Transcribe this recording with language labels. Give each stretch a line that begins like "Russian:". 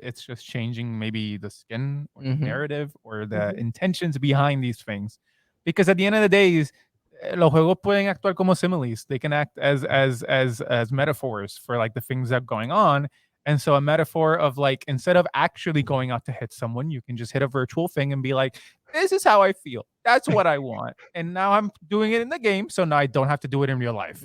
English: It's just changing maybe the skin or the narrative or the intentions behind these things. Because at the end of the day,
Spanish: los juegos pueden actuar como similes.
English: They can act as metaphors for like the things that are going on. And so a metaphor of like, instead of actually going out to hit someone, you can just hit a virtual thing and be like, this is how I feel. That's what I want. And now I'm doing it in the game. So now I don't have to do it in real life.